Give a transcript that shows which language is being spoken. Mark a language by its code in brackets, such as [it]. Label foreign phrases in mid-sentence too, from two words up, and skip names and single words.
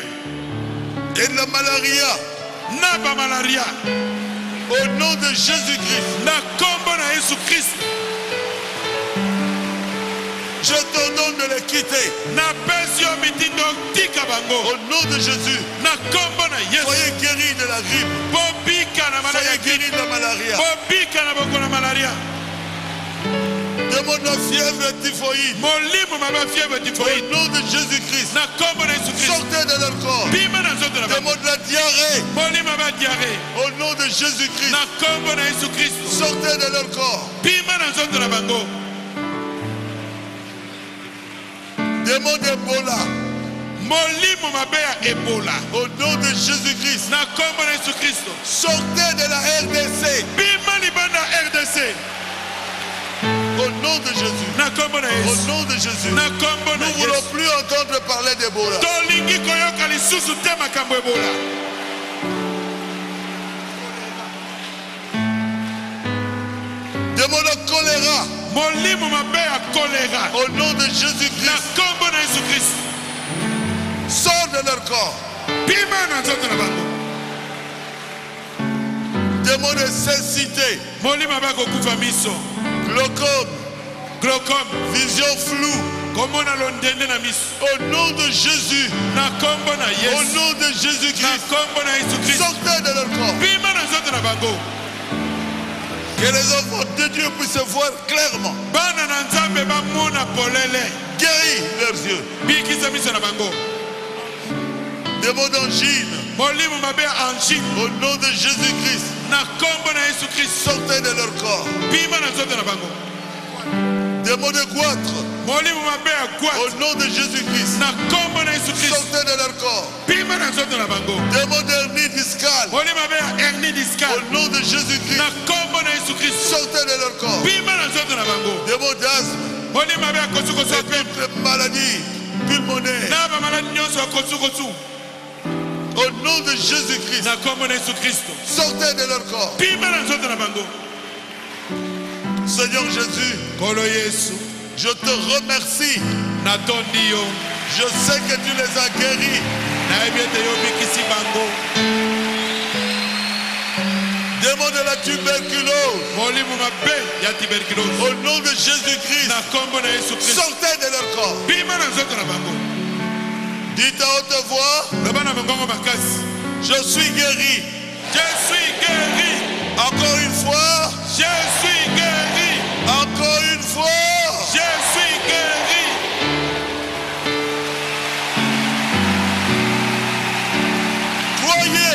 [fr] et de la malaria. [ln] Na bamalaria. [fr] Au nom de Jésus-Christ. [ln] Na kombo na Yesu Kristo. [fr] Je t'ordonne de les quitter. [ln] Na pesi yo mitindo tika bango. [fr] Au nom de Jésus. [ln] Na kombo na Yesu. [fr] Soyez guéris de la grippe. [ln] Bobika na malaria. [fr] Soyez guéris de la malaria. [ln] Bobika na boko na malaria. [fr] Démon de la fièvre typhoïde. [ln] Molimo mabe fièvre Au typhoïde. [fr] nom de Jésus-Christ. [ln] Na kombo na Yesu Kristo. [fr] Sortez de leur corps. [ln] Bima na nzoto na bango. [fr] Démon de la diarrhée. [ln] Molimo mabe diarrhée. [fr] Au nom de Jésus-Christ. [ln] Na kombo na Yesu Kristo. [fr] Sortez de leur corps. [ln] Bima na nzoto na bango. [fr] Démon d'Ebola. [ln] Molimo mabe ya Ebola. [fr] Au nom de Jésus-Christ. [ln] Na kombo na Yesu Kristo. [fr] Sortez de la RDC. [ln] Bima libanda RDC. [fr] Au nom de Jésus. [ln] Na kombo na [fr] Au [ln] Yesu. [fr] nom de Jésus. [ln] Na kombo na [fr] Nous ne voulons [ln] Yesu. [fr] plus entendre parler d'Ebola. [ln] Tolingi koyoka lisusu te makambo Ebola. [fr] Démon de choléra. [ln] Molimo mabe ya choléra. [fr] Au nom de [ln] Na [fr] Jésus-Christ. [ln] kombo na Yesu Kristo. [fr] Sors de leur corps. [ln] Bima na nzoto na bango. [fr] Démon de cécité. [ln] Molimo mabe ya kokufa miso. [fr] Glaucome. [ln] Glaucome. [fr] Vision floue. [ln] Komona londende na miso. [fr] Au nom de Jésus. [ln] Na kombo na [fr] Au [ln] Yesu. [fr] nom de [ln] Na [fr] Jésus-Christ. [ln] kombo na Yesu Kristo. [fr] Sortez de leur corps. [ln] Bima na nzoto na bango. [fr] Que les enfants de Dieu puissent voir clairement. [ln] Bana na nzambe bamona polele. [fr] Guéris leurs yeux. [ln] Bikisa miso na bango. [fr] Démon d'angine. [ln] Molimo mabe ya angine. [fr] Au nom de Jésus-Christ. [ln] Na kombo na Yesu Kristo. [fr] Sortez de leur corps. [ln] Bima na nzoto na bango. [fr] Démon de goitre. [ln] Molimo mabe ya [fr] Au [ln] gwate. [fr] nom de Jésus-Christ. [ln] Na kombo na Yesu Kristo. [fr] Sortez de leur corps. [ln] Bima na nzoto na bango. [fr] Démon d'hernie discale. [ln] Molimo mabe ya hernie [fr] Au [ln] discale. [fr] nom de Jésus-Christ. [ln] Na kombo na Yesu Kristo. [fr] Sortez de leur corps. [ln] Bima na nzoto na bango. [fr] Démon d'asthme. [ln] Molimo mabe ya kosukosu ya [fr] Et [ln] pembe. [fr] toutes les maladies pulmonaires. [ln] Na bamaladi nyonso ya kosukosu. [fr] Au nom de Jésus-Christ. [ln] Na kombo na Yesu Kristo. [fr] Sortez de leur corps. [ln] Bima na nzoto na bango. [fr] Seigneur Jésus, [ln] Kolo Yesu. [fr] je te remercie. [ln] Natondi yo. [fr] Je sais que tu les as guéris. [ln] Nayebi ete yo bikisi bango. [fr] démon de la tuberculose, [ln] molimo mabe ya tuberculose [fr] au nom de Jésus-Christ, [ln] na kombo na Yesu Kristo [fr] sortez de leur corps. [ln] bima na nzoto na bango. [fr] Dites à haute voix, [ln] loba na mongongo makasi, [fr] je suis guéri. je suis guéri, Encore une fois, je suis guéri, encore une fois. je suis guéri. Croyez,